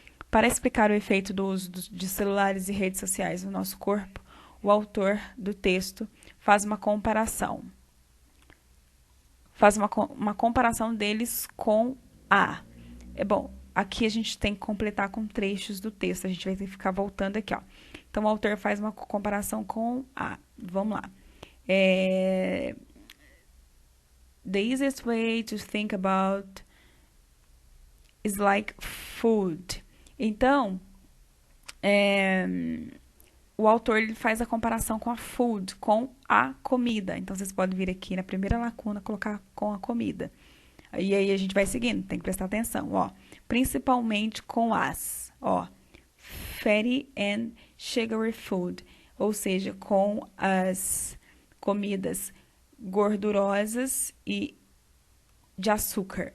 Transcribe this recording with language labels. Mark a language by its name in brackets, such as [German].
[Portuguese] Para explicar o efeito do uso de celulares e redes sociais no nosso corpo, o autor do texto faz uma comparação. Faz uma comparação deles com a. Bom, aqui a gente tem que completar com trechos do texto. A gente vai ter que ficar voltando aqui, ó. Então, o autor faz uma comparação com a. Vamos lá. [English] The easiest way to think about is like food. Então, [Portuguese] o autor ele faz a comparação com a food, com a comida. Então, vocês podem vir aqui na primeira lacuna, colocar com a comida. E aí a gente vai seguindo, tem que prestar atenção, ó. Principalmente com as, ó. [English] Fatty and sugary food, [Portuguese] ou seja, com as comidas gordurosas e de açúcar.